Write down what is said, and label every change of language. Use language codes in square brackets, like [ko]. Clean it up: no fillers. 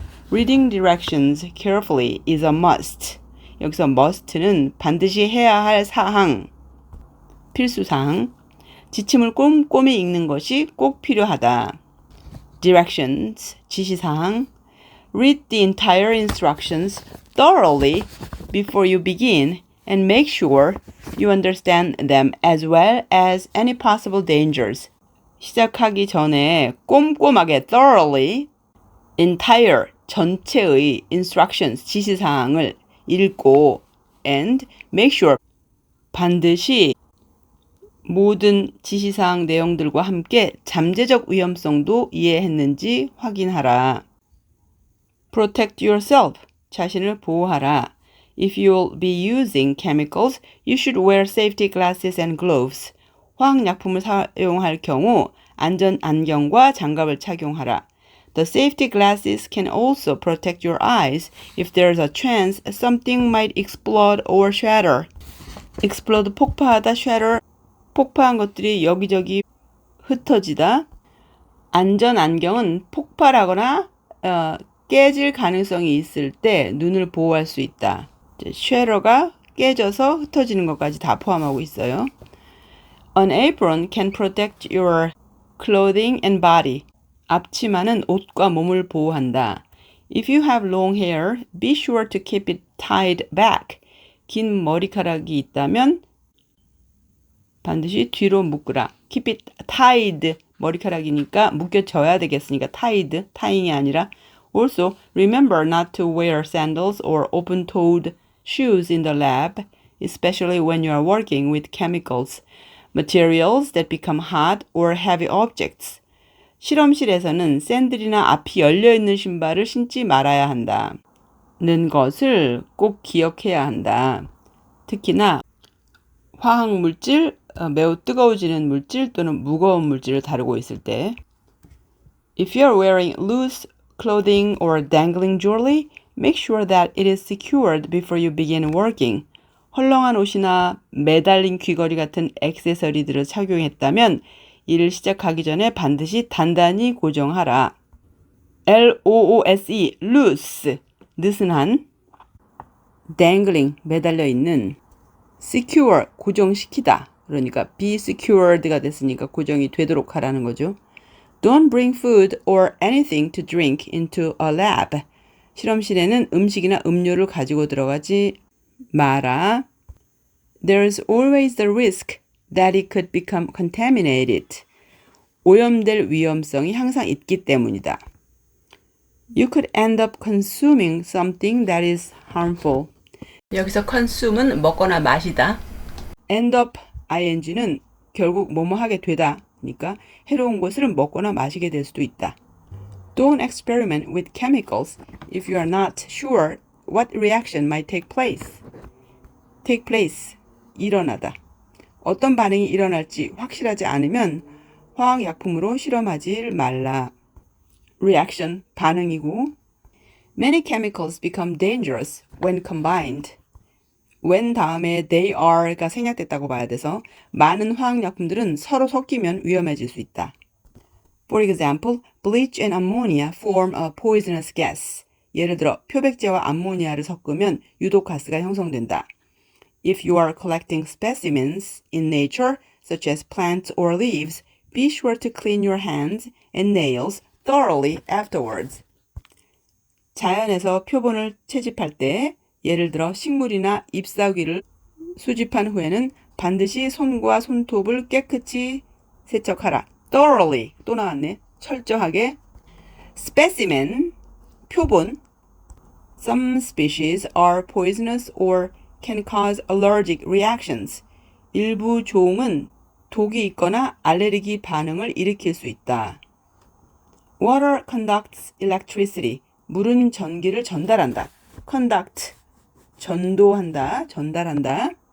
[en] Reading directions carefully is a must. [ko] 여기서 must는 반드시 해야 할 사항, 필수사항. 지침을 꼼꼼히 읽는 것이 꼭 필요하다. [en] Directions, 지시사항. Read the entire instructions thoroughly before you begin and make sure you understand them as well as any possible dangers. [ko] 시작하기 전에 꼼꼼하게 thoroughly, entire, 전체의 instructions, 지시사항을 읽고 [en] and make sure, [ko] 반드시 모든 지시사항 내용들과 함께 잠재적 위험성도 이해했는지 확인하라. [en] Protect yourself, [ko] 자신을 보호하라. [en] If you'll be using chemicals, you should wear safety glasses and gloves. [ko] 화학약품을 사용할 경우 안전 안경과 장갑을 착용하라. [en] The safety glasses can also protect your eyes if there's a chance something might explode or shatter. [ko] explode 폭파하다, shatter 폭파한 것들이 여기저기 흩어지다. 안전 안경은 폭발하거나 깨질 가능성이 있을 때 눈을 보호할 수 있다. shatter가 깨져서 흩어지는 것까지 다 포함하고 있어요. [en] An apron can protect your clothing and body. [ko] 앞치마는 옷과 몸을 보호한다. [en] If you have long hair, be sure to keep it tied back. [ko] 긴 머리카락이 있다면 반드시 뒤로 묶으라. [en] Keep it tied. [ko] 머리카락이니까 묶여져야 되겠으니까 tied, tying이 아니라. [en] Also, remember not to wear sandals or open-toed shoes in the lab, especially when you are working with chemicals, materials that become hot or heavy objects. [ko] 실험실에서는 샌들이나 앞이 열려있는 신발을 신지 말아야 한다. 는 것을 꼭 기억해야 한다. 특히나 화학물질, 매우 뜨거워지는 물질 또는 무거운 물질을 다루고 있을 때 [en] If you are wearing loose clothing or dangling jewelry, make sure that it is secured before you begin working. [ko] 헐렁한 옷이나 매달린 귀걸이 같은 액세서리들을 착용했다면 일을 시작하기 전에 반드시 단단히 고정하라. [en] L-O-O-S-E, loose, 느슨한. [ko] dangling, 매달려 있는. secure, 고정시키다. 그러니까 be secured가 됐으니까 고정이 되도록 하라는 거죠. [en] Don't bring food or anything to drink into a lab. [ko] 실험실에는 음식이나 음료를 가지고 들어가지 마라. [en] There's always the risk that it could become contaminated. [ko] 오염될 위험성이 항상 있기 때문이다. [en] You could end up consuming something that is harmful. [ko] 여기서 consume은 먹거나 마시다. end up ing는 결국 뭐뭐 하게 되다. 그러니까 해로운 것을 먹거나 마시게 될 수도 있다. [en] Don't experiment with chemicals if you are not sure what reaction might take place. [ko] take place, 일어나다. 어떤 반응이 일어날지 확실하지 않으면 화학약품으로 실험하지 말라. [en] reaction, [ko] 반응이고 [en] Many chemicals become dangerous when combined. [ko] when 다음에 they are가 생략됐다고 봐야 돼서 많은 화학약품들은 서로 섞이면 위험해질 수 있다. [en] For example, bleach and ammonia form a poisonous gas. [ko] 예를 들어 표백제와 암모니아를 섞으면 유독가스가 형성된다. [en] If you are collecting specimens in nature, such as plants or leaves, be sure to clean your hands and nails thoroughly afterwards. [ko] 자연에서 표본을 채집할 때 예를 들어 식물이나 잎사귀를 수집한 후에는 반드시 손과 손톱을 깨끗이 세척하라. thoroughly 또 나왔네. 철저하게. [en] specimen 표본. Some species are poisonous or can cause allergic reactions. [ko] 일부 종은 독이 있거나 알레르기 반응을 일으킬 수 있다. [en] Water conducts electricity. [ko] 물은 전기를 전달한다. conduct 전도한다, 전달한다.